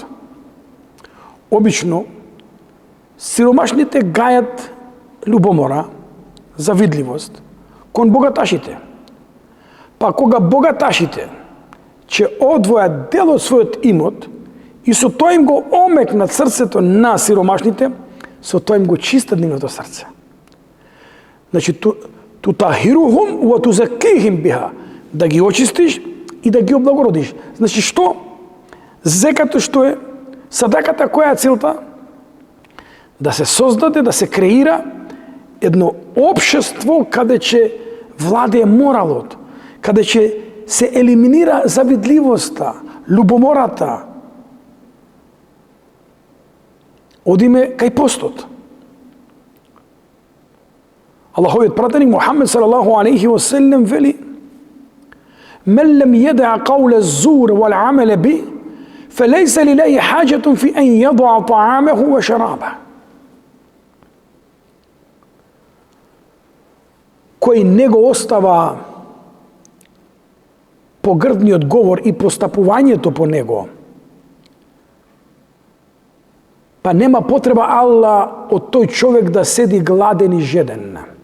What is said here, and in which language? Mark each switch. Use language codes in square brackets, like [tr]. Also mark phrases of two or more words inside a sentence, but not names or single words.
[mk] Обично, сиромашните гајат љубомора, завидливост кон богаташите. Па кога богаташите ќе одвојат дел од својот имот и со тоа им го омекнат срцето на сиромашните, со тоа им го чистат нивното срце. [ar] Значи, تطهرهم وتزكيهم بها, [mk] да ги очистиш и да ги облагородиш. Значи, што? Зекато што е? Садаката која е целта? Да се создаде, да се креира едно општество каде ќе владее моралот, каде ќе се елиминира завидливоста, љубомората. Одиме кај постот. Аллаховиот пратеник Мухамед [ar] صلى الله عليه وسلم [mk] вели: [ar] "من لم يدع قول الزور والعمل به فليس لله حاجة في أن يدع طعامه وشرابه." [mk] Кој не го остава погрдниот говор и постапувањето по него, па нема потреба Аллах од тој човек да седи гладен и жеден.